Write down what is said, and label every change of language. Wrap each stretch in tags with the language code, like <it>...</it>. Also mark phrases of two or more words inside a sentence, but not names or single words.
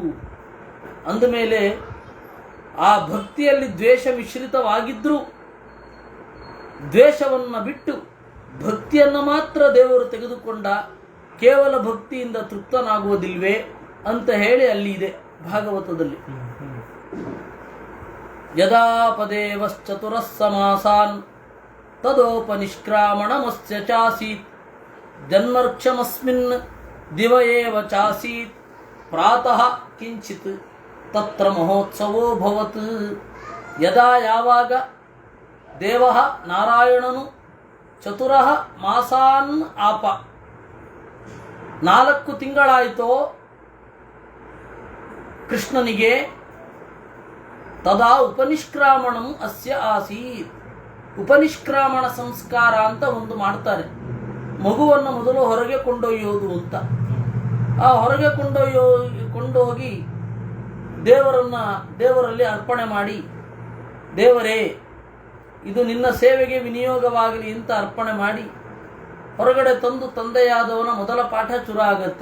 <kn>ಅಂದಮೇಲೆ ಆ ಭಕ್ತಿಯಲ್ಲಿ ದ್ವೇಷ ಮಿಶ್ರಿತವಾಗಿದ್ದರೂ ದ್ವೇಷವನ್ನು ಬಿಟ್ಟು ಭಕ್ತಿಯನ್ನು ಮಾತ್ರ ದೇವರು ತೆಗೆದುಕೊಂಡ. ಕೇವಲ ಭಕ್ತಿಯಿಂದ ತೃಪ್ತನಾಗುವುದಿಲ್ವೇ ಅಂತ ಹೇಳಿ ಅಲ್ಲಿ ಇದೆ ಭಾಗವತದಲ್ಲಿ.</kn> <sa>यदा पदेवश्चतुरः समासान् तदोपनिष्क्रामणमस्य चासीत् जन्मर्क्षमस्मिन् दिव एव चासीत् प्रातः किंचित् तत्र महोत्सवो भवत्.</sa> <kn>ಯದಾ ಯಾವಾಗ ದೇವಃ ನಾರಾಯಣನು</kn> <sa>चतुरः मासान् आप</sa> <kn>4 ತಿಂಗಳಾಯಿತೋ ಕೃಷ್ಣನಿಗೆ,</kn> <sa>तदा उपनिष्क्रामणं अस्य आसीत्.</sa> <kn>ಉಪನಿಷ್ಕ್ರಾಮಣ ಸಂಸ್ಕಾರ ಅಂತ ಒಂದು ಮಾಡ್ತಾರೆ. ಮಗುವನ್ನು ಮೊದಲು ಹೊರಗೆ ಕೊಂಡೊಯ್ಯೋದು ಅಂತ. ಆ ಹೊರಗೆ ಕೊಂಡೋಗಿ ದೇವರಲ್ಲಿ ಅರ್ಪಣೆ ಮಾಡಿ, ದೇವರೇ ಇದು ನಿನ್ನ ಸೇವೆಗೆ ವಿನಿಯೋಗವಾಗಲಿ ಅಂತ ಅರ್ಪಣೆ ಮಾಡಿ ಹೊರಗಡೆ ತಂದು ತಂದೆಯಾದವನ ಮೊದಲ ಪಾಠ ಶುರು ಆಗತ್ತೆ.</kn>